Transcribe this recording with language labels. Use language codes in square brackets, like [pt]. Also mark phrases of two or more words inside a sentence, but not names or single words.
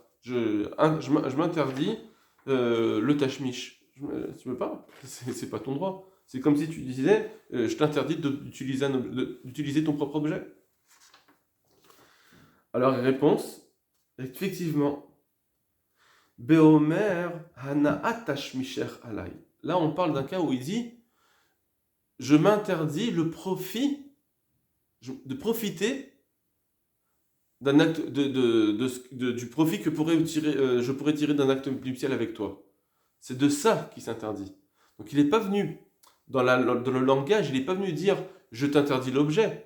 [fr] Je m'interdis le tashmish. Tu veux pas? C'est pas ton droit. C'est comme si tu disais, je t'interdis d'utiliser ton propre objet. Alors, réponse, effectivement, [he] באומר הנאת תשמישך עלי. [fr] Là, on parle d'un cas où il dit, je m'interdis le profit, de profiter d'un acte du profit que je pourrais tirer d'un acte nuptial avec toi. C'est de ça qu'il s'interdit. Donc il n'est pas venu, dans le langage, il n'est pas venu dire je t'interdis l'objet.